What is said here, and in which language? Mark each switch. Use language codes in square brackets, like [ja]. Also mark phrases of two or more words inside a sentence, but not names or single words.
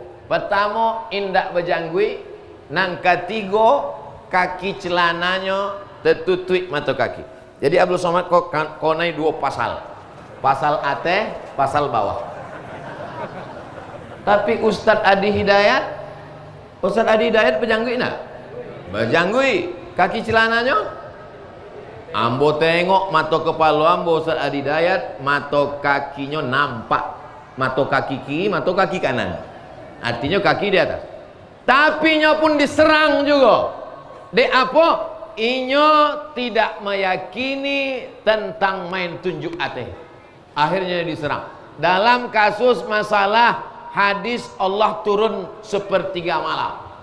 [min] Pertama, indak berjanggui. Nang ketiga, kaki celananya tertutup mata kaki. [id] Jadi Abdul Somad kok naik dua pasal. Pasal atas, pasal bawah. Tapi Ustadz Adi Hidayat berjanggui nak? [min] Berjanggui. Kaki celananya? Ambo tengok mata kepala ambo Ustadz Adi Hidayat, mata kakinya nampak. [id] Mata kaki kiri, mata kaki kanan. Artinya kaki di atas. Tapi nya pun diserang juga. De apa? [min] Inyo tidak meyakini tentang main tunjuk ate. [id] Akhirnya diserang. Dalam kasus masalah hadis Allah turun sepertiga malam.